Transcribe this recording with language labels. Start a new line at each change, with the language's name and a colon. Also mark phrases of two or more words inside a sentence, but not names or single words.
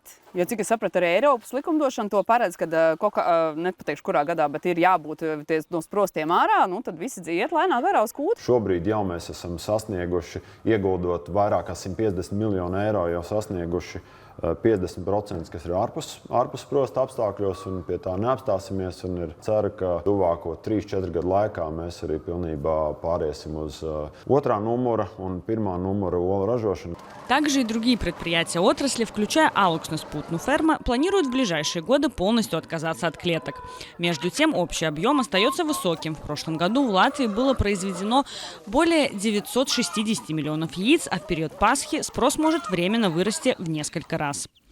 Latvian: Jo, cik es sapratu, arī Eiropas likumdošana to paredz, kad nepateikšu, kurā gadā, bet ir jābūt no sprostiem ārā, tad visi iet lēnām vērā uz kūtu. Šobrīd jau mēs esam sasnieguši, ieguldot vairāk kā 150 miljonu eiro, jau sasnieguši 50%, kas ir ārpus sprosta apstākļos, un pie tā neapstāsimies. Un ir ceru, ka tuvāko 3-4 gadu laikā mēs arī pilnībā pāriesim uz otrā numura un pirmā numura olu ražošanu.
Russian: Также и другие предприятия отрасли, включая Alūksnes putnu ферма, планируют в ближайшие годы полностью отказаться от клеток. Между тем, общий объем остается высоким. В прошлом году в Латвии было произведено более 960 миллионов яиц, а в период Пасхи спрос может временно вырасти в несколько раз.